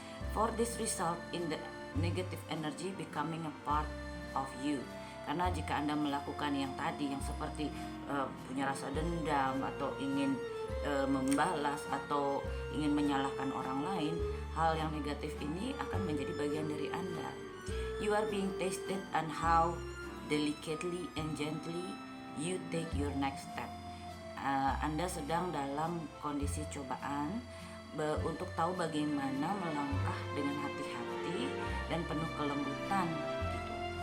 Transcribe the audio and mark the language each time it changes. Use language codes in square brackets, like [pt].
[en] For this result in the negative energy becoming a part of you. [id] Karena jika Anda melakukan yang tadi, yang seperti punya rasa dendam atau ingin membalas atau ingin menyalahkan orang lain, hal yang negatif ini akan menjadi bagian dari Anda. [en] You are being tested on how delicately and gently you take your next step. [id] Anda sedang dalam kondisi cobaan untuk tahu bagaimana melangkah dengan hati-hati dan penuh kelembutan gitu.